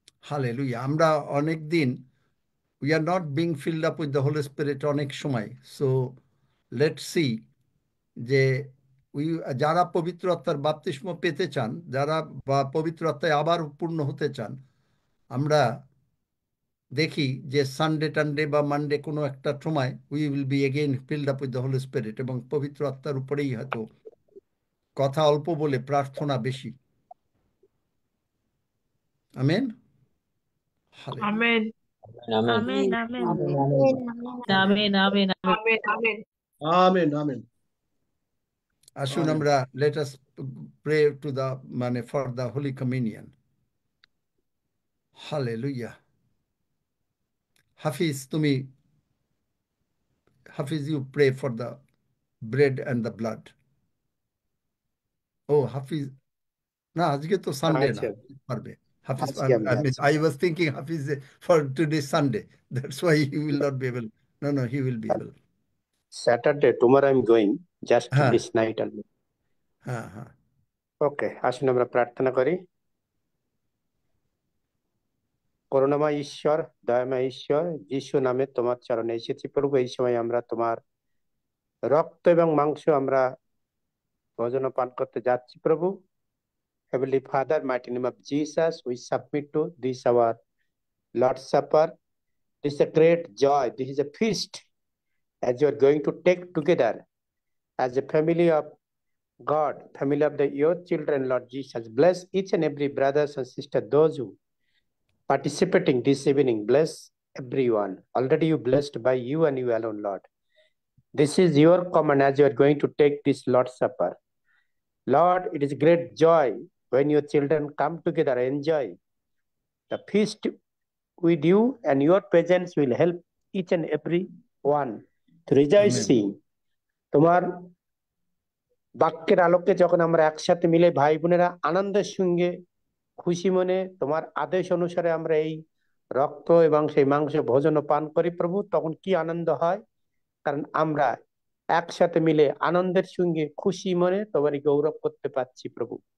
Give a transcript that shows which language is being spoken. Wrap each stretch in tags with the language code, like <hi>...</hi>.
<en>Hallelujah.</en> <bn>আমরা অনেক দিন</bn> <en>we are not being filled up with the Holy Spirit</en> <bn>অনেক সময়।</bn> <en>So let's see</en> <bn>যে যারা পবিত্র আত্মার বাপ্তিস্ম পেতে চান, যারা বা পবিত্র আত্মায় আবার পূর্ণ হতে চান, আমরা দেখি যে সানডে টানডে বা মানডে কোনো একটা সময়</bn> <en>we will be again filled up with the holy spirit,</en> <bn>এবং পবিত্র আত্মার উপরেই হয়তো কথা অল্প বলে প্রার্থনা বেশি। Amen.</bn> <en>Amen.</en> <bn>Amen</bn> <en>Amen. Amen. Amen. Amen.</en> <bn>আসুন আমরা</bn> <en>let us pray to the for the Holy Communion. Hallelujah. Hafiz, you pray for the bread and the blood.</en> <bn>Oh, Hafiz, না আজকে তো সানডে না, পারবে Hafiz.</bn> <en>I was thinking Hafiz for today Sunday. That's why he will not be able. No, he will be able. Saturday, tomorrow I'm going, just</en> <bn>হ্যাঁ</bn> <en>this night only.</en> <bn>হ্যাঁ হ্যাঁ Okay, আসুন আমরা প্রার্থনা করি। করুণাময় ঈশ্বর, দয়াময় ঈশ্বর, যিশু নামে তোমার চরণে এসেছি প্রভু। এই সময় আমরা তোমার রক্ত এবং মাংস আমরা ভোজন পান করতে যাচ্ছি প্রভু।</bn> <en>Heavenly Father, mighty name of Jesus, we submit to this our Lord's Supper. This is a great joy. This is a feast as you are going to take together as a family of God, family of your children, Lord Jesus. Bless each and every brothers and sisters, those who participating this evening. Bless everyone. Already you blessed by you and you alone, Lord. This is your command as you are going to take this Lord's Supper. Lord, it is great joy when your children come together, enjoy the feast with you, and your presence will help each and every one to rejoice, Amen.</en> <bn>seeing তোমার বাক্যের আলোকে যখন আমরা একসাথে মিলে ভাই বোনেরা আনন্দের সঙ্গে খুশি মনে তোমার আদেশ অনুসারে আমরা এই রক্ত এবং সেই মাংস ভোজন ও পান করি প্রভু, তখন কি আনন্দ হয়, কারণ আমরা একসাথে মিলে আনন্দের সঙ্গে খুশি মনে তোমারই গৌরব করতে পারছি প্রভু।</bn>